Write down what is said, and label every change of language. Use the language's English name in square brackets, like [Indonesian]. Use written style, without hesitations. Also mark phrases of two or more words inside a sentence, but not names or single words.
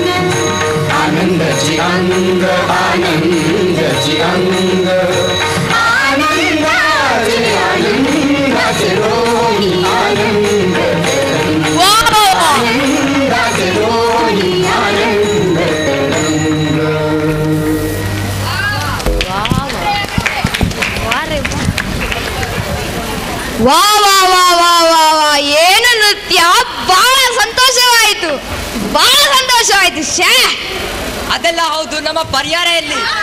[Marathi] आनंदाची अंग आनंदाची अंग आनंदाचे आनंदाचे डोही आनंद तरंग आनंदाचे डोही आनंद तरंग [Kannada] ವಾ ವಾ ವಾ ವಾ ವಾ ವಾ ಏನು ನೃತ್ಯ ಬಹಳ ಸಂತೋಷವಾಯಿತು ಶ್ಯಾ ಅದೆಲ್ಲ ಹೌದು, ನಮ್ಮ ಪರಿಹಾರ ಎಲ್ಲಿ?